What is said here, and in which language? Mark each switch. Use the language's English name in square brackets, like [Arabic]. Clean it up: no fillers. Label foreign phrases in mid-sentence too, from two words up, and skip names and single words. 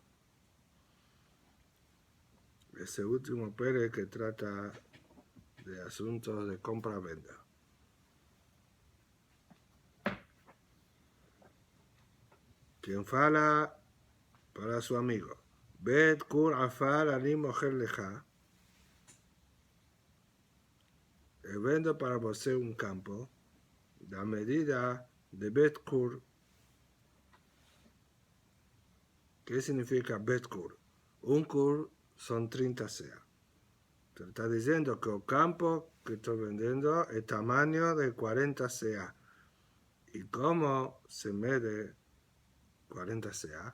[Spanish] Ese último Perek que trata de asuntos de compra-venta. Quien fala para su amigo. [Hebrew] בית כור עפר אני מוכר לך. [Portuguese] Vendo para você un campo da medida de [Hebrew] בית כור. [Spanish] ¿Qué significa [Hebrew] בית כור? [Spanish] Un Kur son 30 sea. Te está diciendo que el campo que estoy vendiendo es tamaño de 40 sea. ¿Y cómo se mide 40 sea?